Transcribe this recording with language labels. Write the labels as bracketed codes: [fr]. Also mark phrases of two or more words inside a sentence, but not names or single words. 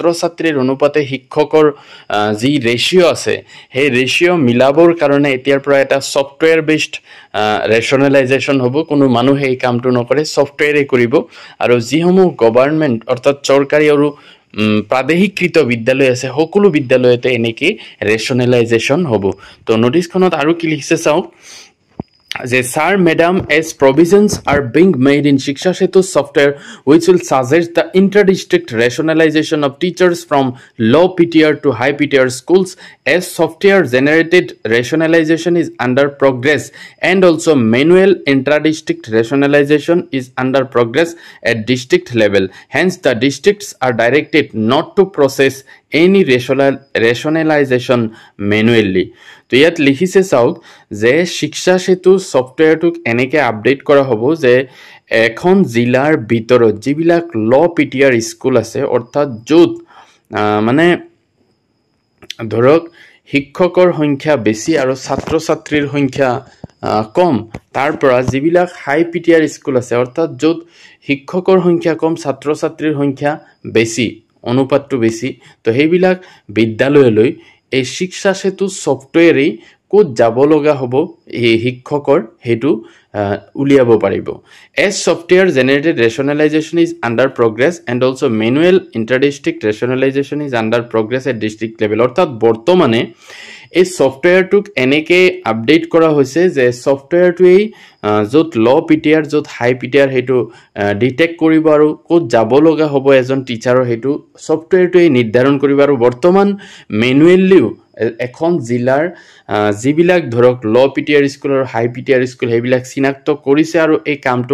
[as] ছাত্ৰীৰ অনুপাতে শিক্ষকৰ যি ৰেশিও আছে সেই ৰেশিও মিলাবৰ কাৰণে এতিয়াৰ পৰা এটা [en] software based rationalization [as] হ'ব কোনো মানুহে এই কামটো নকৰে সফটৱেৰে কৰিব আৰু যিসমূহ গভৰ্নমেন্ট অৰ্থাৎ চৰকাৰী আৰু প্ৰাদেশিকৃত বিদ্যালয় আছে সকলো বিদ্যালয়তে এনেকৈ ৰেচনেলাইজেশ্যন হ'ব তো নোটিছখনত আৰু কি লিখিছে চাওক [en] The sir, madam, as provisions are being made in Shiksha Setu software, which will suggest the inter-district rationalization of teachers from low PTR to high PTR schools, as software-generated rationalization is under progress, and also manual intra-district rationalization is under progress at district level. Hence, the districts are directed not to process any rationalization manually. [as] তো ইয়াত লিখিছে চাওক যে শিক্ষা সেতু সফটৱেৰটোক এনেকৈ আপডেট কৰা হ'ব যে এখন জিলাৰ ভিতৰত যিবিলাক [en] low PTR school [as] আছে অৰ্থাৎ য'ত মানে ধৰক শিক্ষকৰ সংখ্যা বেছি আৰু ছাত্ৰ ছাত্ৰীৰ সংখ্যা কম তাৰ পৰা যিবিলাক [en] high PTR school [as] আছে অৰ্থাৎ য'ত শিক্ষকৰ সংখ্যা কম ছাত্ৰ ছাত্ৰীৰ সংখ্যা বেছি অনুপাতটো বেছি তো সেইবিলাক বিদ্যালয়লৈ এই শিক্ষা সেতু সফটৱেৰে ক'ত যাব লগা হ'ব এই শিক্ষকৰ হেতু উলিয়াব পাৰিব [en] as software generated rationalization is under progress and also manual inter-district rationalization is under progress at district level [as] অৰ্থাৎ বৰ্তমানে এই সফটৱেৰটোক এনেকৈ আপডেট কৰা হৈছে যে সফটৱেৰটোৱেই য'ত [en] low PTR [as] য'ত [en] high PTR [as] হেতু ডিটেক্ট কৰিব আৰু ক'ত যাব লগা হ'ব এজন টিচাৰৰ হেতু সফটৱেৰটোৱেই নিৰ্ধাৰণ কৰিব আৰু বৰ্তমান মেনুৱেলিও এখন জিলাৰ যিবিলাক ধৰক [en] low PTR school [as] আৰু [en] high PTR school [as] সেইবিলাক চিনাক্ত কৰিছে আৰু এই কামটো